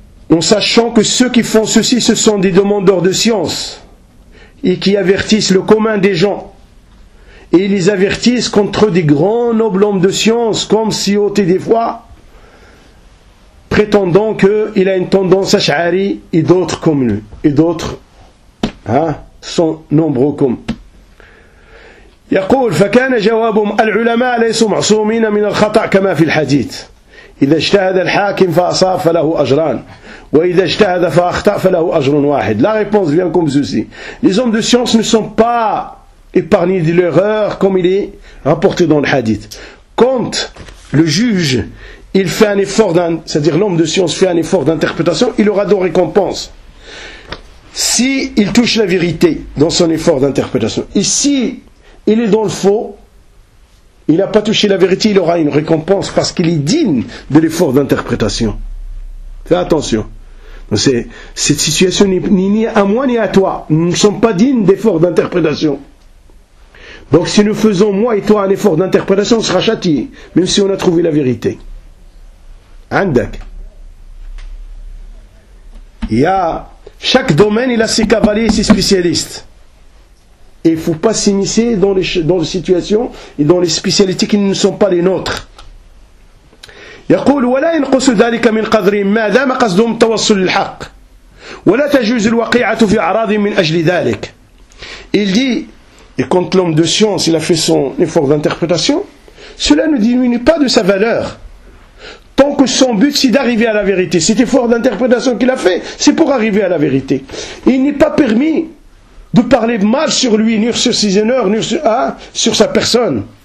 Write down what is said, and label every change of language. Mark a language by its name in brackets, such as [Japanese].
[French] En sachant que ceux qui font ceci, ce sont des demandeurs de science et qui avertissent le commun des gens. Et ils les avertissent contre des grands nobles hommes de science, comme si ôté des fois, prétendant qu'il a une tendance à Ash'ari et d'autres comme lui. Et d'autres, sont nombreux comme. [Arabic] يقول فكان جوابهم العلماء ليسوا معصومين من الخطأ كما في الحديث. إذا اجتهد الحاكم فأصاب فله أجران. وإذا اجتهد فأخطأ فله أجر واحد. [French] La réponse vient comme ceci. Les hommes de science ne sont pas épargner de l'erreur comme il est rapporté dans le hadith. Quand le juge il fait un effort, c'est-à-dire l'homme de science fait un effort d'interprétation, il aura deux récompenses. Si il touche la vérité dans son effort d'interprétation, et si il est dans le faux, il n'a pas touché la vérité, il aura une récompense parce qu'il est digne de l'effort d'interprétation. Fais attention. Cette situation n'est ni à moi ni à toi. Nous ne sommes pas dignes d'effort d'interprétation. Donc si nous faisons, moi et toi, un effort d'interprétation, on sera châtié, même si on a trouvé la vérité. Andak. Il y a, chaque domaine, il a ses cavaliers et ses spécialistes. Et il ne faut pas s'immiscer dans les situations et dans les spécialités qui ne sont pas les nôtres. [Arabic] يقول ولا ينقص ذلك من قدرهم ما دام قصدهم التوصل للحق ولا تجوز الوقيعة في أعراض من أجل ذلك. [French] Il dit et quand l'homme de science il a fait son effort d'interprétation, cela ne diminue pas de sa valeur. Tant que son but c'est d'arriver à la vérité, cet effort d'interprétation qu'il a fait, c'est pour arriver à la vérité. Et il n'est pas permis de parler mal sur lui, ni sur ses honneurs, ni sur, sur sa personne.